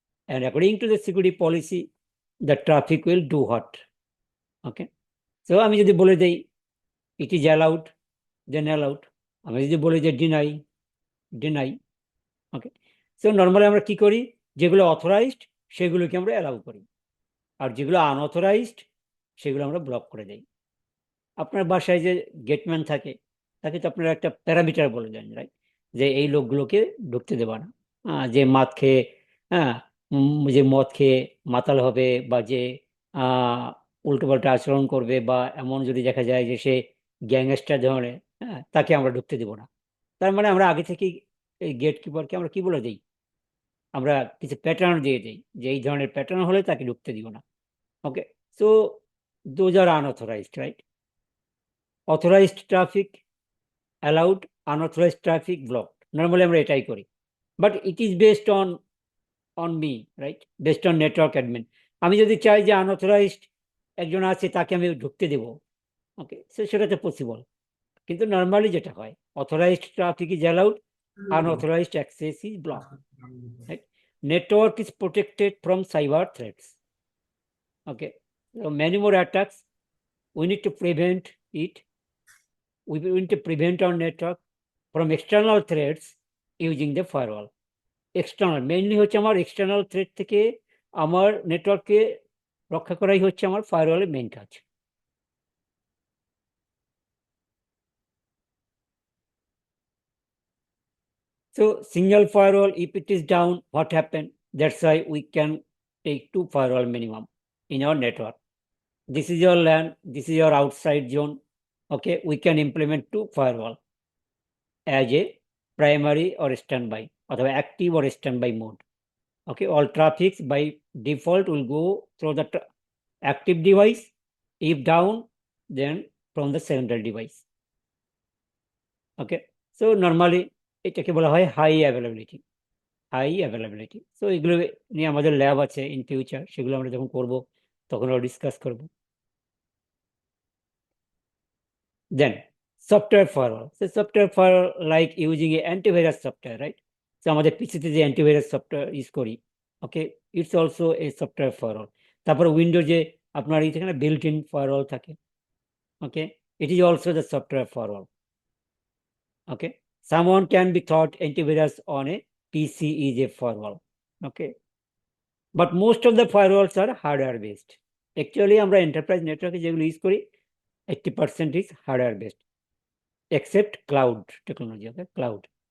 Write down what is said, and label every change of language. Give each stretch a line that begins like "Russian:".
English: And according to the security policy, the traffic will do what? Okay, so
Bangla: আমি যদি বলে দেই
English: it is allowed, then allowed.
Bangla: আমি যদি বলি যে deny.
English: Okay, so normally
Bangla: আমরা কি করি? যেগুলো অথরাইজড সেগুলোকে আমরা অ্যালাউ করি, আর যেগুলো আনঅথরাইজড সেগুলো আমরা ব্লক করে দেই। আপনার বাসায় যে গেটম্যান থাকে, তাকে তো আপনারা একটা প্যারামিটার বলে দেন, রাইট? যে এই লোকগুলোকে ঢুকতে দেবা না। যে মদ খেয়ে যে মদ খেয়ে মাতাল হবে, বা যে উল্টোপাল্টা আচরণ করবে, বা এমন যদি দেখা যায় যে সে গ্যাংস্টার ধরনের, তাকে আমরা ঢুকতে দেব না। তার মানে আমরা আগে থেকেই এই গেট কিপারকে আমরা কি বলে দিই? আমরা কিছু প্যাটার্ন দিয়ে দিই যে এই ধরনের প্যাটার্ন হলে তাকে ঢুকতে দিব না।
English: Okay, so those are unauthorized, right? Authorized traffic allowed, unauthorized traffic blocked. Normally
Bangla: আমরা এটাই করি,
English: but it is based on me, right? Based on network admin.
Bangla: আমি যদি চাই যে unauthorized একজন আছে তাকে আমি ঢুকতে দেব, ওকে, সেটা তো পসিবল। কিন্তু নর্মালি যেটা হয়,
English: authorized traffic is allowed, unauthorized access is blocked, right? Network is protected from cyber threats. Okay, so many more attacks, we need to prevent it. We need to prevent our network from external threats using the firewall.
Bangla: External mainly হচ্ছে আমার external threat থেকে আমার নেটওয়ার্ককে রক্ষা করাই হচ্ছে আমার ফায়ারওয়ালের main কাজ।
English: So single firewall, if it is down, what happened? That's why we can take 2 firewall minimum in our network. This is your LAN, this is your outside zone. Okay, we can implement 2 firewall as a primary or standby, অথবা active or standby mode. Okay, all traffic by default will go through the active device, If down, then from the secondary device.
Bangla: Okay, so normally এটাকে বলা হয় high availability. So এগুলো নিয়ে আমাদের lab আছে in future, সেগুলো আমরা যখন করব তখন আমরা ডিসকাস করব।
English: Then software firewall, software firewall like using a antivirus software, right?
Bangla: তো আমাদের পিসিতে যে অ্যান্টিভাইরাস সফটওয়্যার ইউজ করি, ওকে,
English: It's also a software firewall.
Bangla: তারপরে উইন্ডোজে আপনার এই থেকে বিল্ট ইন ফায়ারওয়াল থাকে, ওকে,
English: It is also the software firewall. Okay, someone can be thought antivirus on a PC is a firewall. Okay, but most of the firewalls are hardware based. Actually
Bangla: আমরা enterprise network যেগুলো use করি
English: 80% is hardware based, except cloud technology. Okay, cloud.